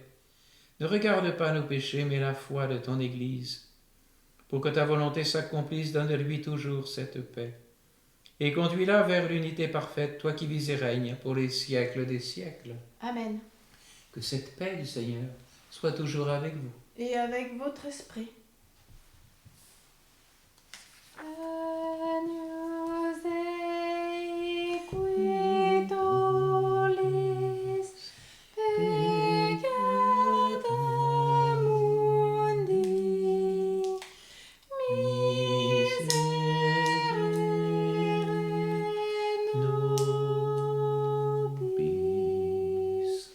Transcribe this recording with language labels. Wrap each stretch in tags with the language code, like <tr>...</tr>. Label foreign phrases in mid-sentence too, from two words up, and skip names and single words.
<fr>Ne regarde pas nos péchés, mais la foi de ton Église. Pour que ta volonté s'accomplisse, donne-lui toujours cette paix. Et conduis-la vers l'unité parfaite, toi qui vis et règnes pour les siècles des siècles. Amen. Que cette paix du Seigneur soit toujours avec vous. Et avec votre esprit.</fr> <la>Agnus Dei qui tollis peccata mundi, miserere nobis.</la>